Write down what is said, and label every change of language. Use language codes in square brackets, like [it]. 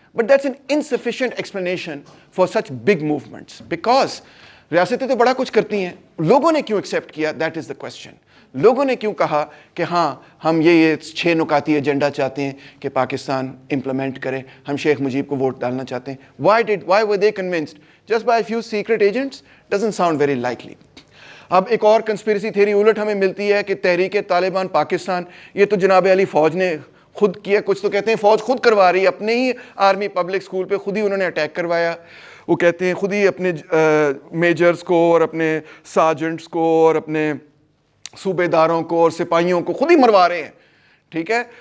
[en] but that's an insufficient explanation for such big movements, because [ur] ریاستیں تو بڑا کچھ کرتی ہیں, لوگوں نے کیوں ایکسیپٹ کیا, [en] That is the question. [ur] لوگوں نے کیوں کہا کہ ہاں ہم یہ 6 نکاتی ایجنڈا چاہتے ہیں کہ پاکستان امپلیمنٹ کرے, ہم شیخ مجیب کو ووٹ ڈالنا چاہتے ہیں. [en] why were they convinced just by a few secret agents? doesn't sound very likely. [ur] اب ایک اور کنسپیریسی تھیوری الٹ ہمیں ملتی ہے کہ تحریک طالبان پاکستان, یہ تو جناب علی فوج نے خود کیا, کچھ تو کہتے ہیں فوج خود کروا رہی ہے, اپنے ہی آرمی پبلک اسکول پہ خود ہی انہوں نے اٹیک کروایا. وہ کہتے ہیں خود ہی اپنے میجرز کو اور اپنے سارجنٹس کو اور اپنے صوبے داروں کو اور سپاہیوں کو خود ہی مروا رہے ہیں, ٹھیک ہے.